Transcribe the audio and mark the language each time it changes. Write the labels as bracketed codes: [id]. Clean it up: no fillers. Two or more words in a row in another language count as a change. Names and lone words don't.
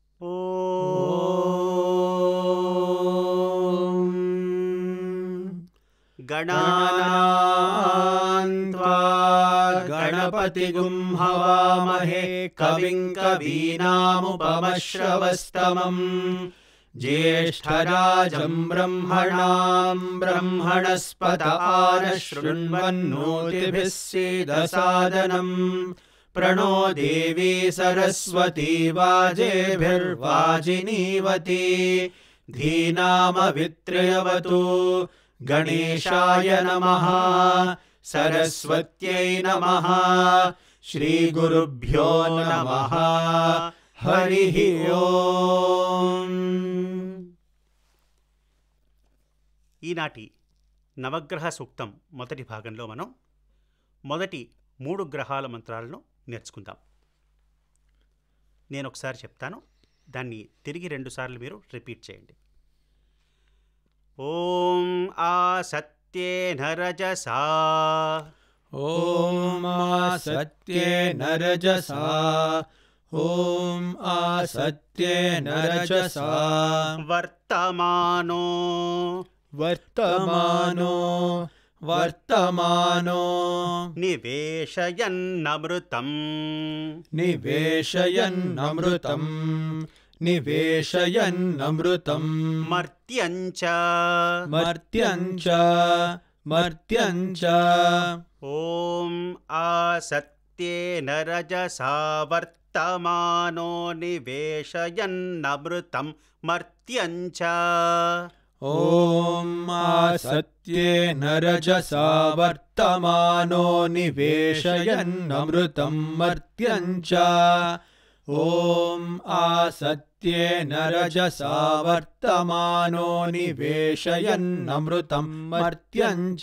[sa] గణానాన్త్వా గణపతిగుం హవామహే కవిం కవీనాముపమశ్రవస్తమం జ్యేష్ఠరాజం బ్రహ్మణాం బ్రహ్మణస్పత ఆనశృణ్వన్నోతిభిः सीदसादनं प्रणो देवी सरस्वती वाजेभिर्वाजिनीवती धीनामवित्रयवतु गणेशाय नमः सरस्वत्यै नमः श्रीगुरुभ्यो नमः हरिः ओम्. [te] ఈనాటి నవగ్రహ సూక్తం మొదటి భాగంలో మనం మొదటి 3 గ్రహాల మంత్రాలను నేర్చుకుందాం. నేను ఒకసారి చెప్తాను, దాన్ని తిరిగి 2 సార్లు మీరు రిపీట్ చేయండి. [sa] ఓం ఆసత్యేన రజసా ॐ आसत्येन रजसा ॐ आसत्येन रजसा వర్తమానో वर्तमानो वर्तमानो నివేశయన్నమృతం निवेशयन्नमृतं निवेशयन्नमृतं మర్త్యంచ मर्त्यं च ఓం ఆసత్యేన రజసా వర్తమానో నివేశయన్నమృతం మర్త్యంచ. ॐ आसत्येन रजसा वर्तमानो निवेशयन्नमृतं मर्त्यं च ॐ आसत्येन रजसा वर्तमानो निवेशयन्नमृतं मर्त्यं च